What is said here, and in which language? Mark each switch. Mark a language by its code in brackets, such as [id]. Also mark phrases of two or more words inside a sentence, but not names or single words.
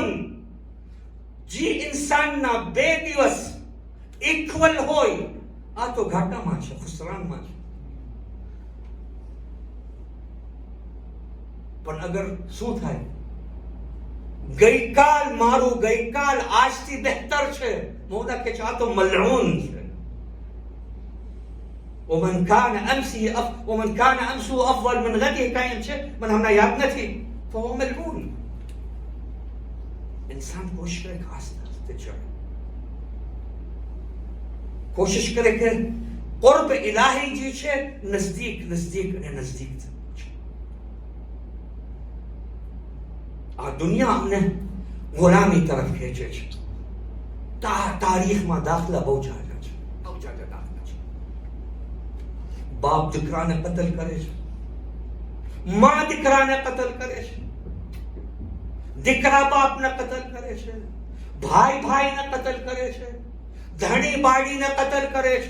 [gu] જે ઇન્સાનના 2 દિવસ ઇક્વલ હોય આ તો ઘાટામાં છે, ખુસરાનમાં છે. પણ અગર શું થાય ગઈકાલ મારું ગઈકાલ આજથી બહેતર છે, મૌલા કે છે આ તો મલઉન છે. [ar] ومن كان أمسه أفضل من غده [gu] કાયમ છે મને હમણાં યાદ નથી. [ar] فهو ملعون. [hi] इंसान कोशिश करे कि आस्ते आस्ते चढ़े, कोशिश करे कि कुर्ब इलाही जी [gu] છે નજદીક નજદીક અને નજદીક. આ દુનિયા અમને ગુલામી તરફ ખેંચે છે. તારીખમાં દાખલા બહુ જાજા છે, બહુ જાજા દાખલા છે. બાપ દીકરાને કતલ કરે છે, માં દીકરાને કતલ કરે છે, દીકરા બાપને કતલ કરે છે, ભાઈ ભાઈને કતલ કરે છે, ધણી બાળીને કતલ કરે છે.